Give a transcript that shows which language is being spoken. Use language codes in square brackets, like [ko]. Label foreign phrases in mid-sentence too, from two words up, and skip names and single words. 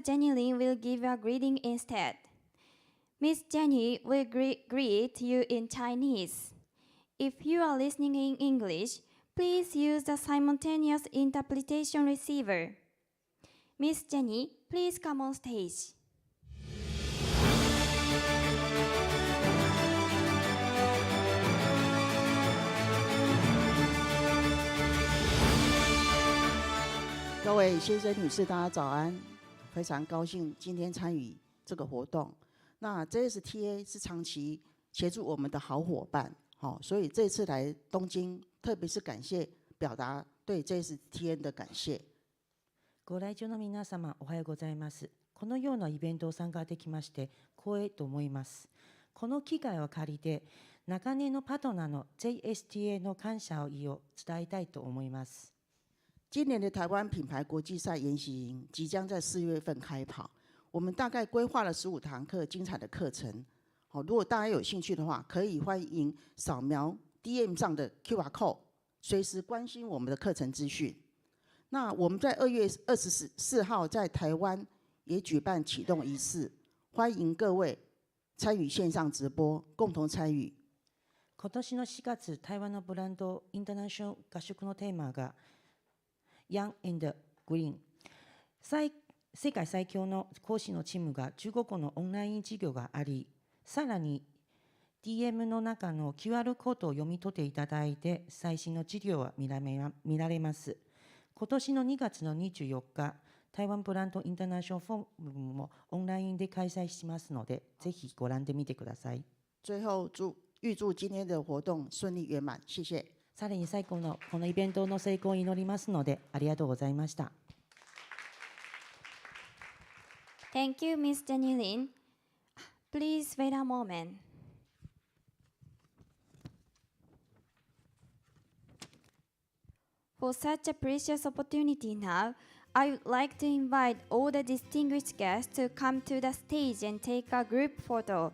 [en] Jenny Lin will give a greeting instead. Ms. Jenny will greet you in Chinese. If you are listening in English, please use the simultaneous interpretation receiver. Miss Jenny, please come on stage. [zh] Hello, 各位先生、女士，大家早安！非常高兴今天参与这个活动。那 JSTA 是长期协助我们的好伙伴，所以这次来东京，特别是表达对 JSTA 的感謝。 [ja] ご来場の皆様、おはようございます。このようなイベントを参加できまして光栄と思います。この機会を借りて、長年のパートナーの JSTA の感謝を伝えたいと思います。 [zh] 今年的台湾品牌国际赛研习营即将在4月份开跑，我们大概规划了15堂课精彩的课程。如果大家有兴趣的话，可以欢迎扫描 DM 上的 [en] QR code， [zh] 随时关心我们的课程资讯。那我们在2月24号在台湾也举办启动仪式，欢迎各位参与线上直播，共同参与。 [ja] 今年の4月、台湾のブランドインターナショナル合宿のテーマが Young and Green。世界最強の講師のチームが15個のオンライン授業があり、さらに DM の中の QR コードを読み取っていただいて、最新の授業は見られます。今年の2月の24日、台湾ブランドインターナショナルフォームもオンラインで開催しますので、ぜひご覧でみてください。 [zh] 最後預祝今天的活動順利圓滿。謝謝。 [ja] さらに最後のこのイベントの成功を祈りますので、ありがとうございました。 [en] Thank you, Ms. Jenny Lin. Please wait a moment. For such a precious opportunity now, I would like to invite all the distinguished guests to come to the stage and take a group photo.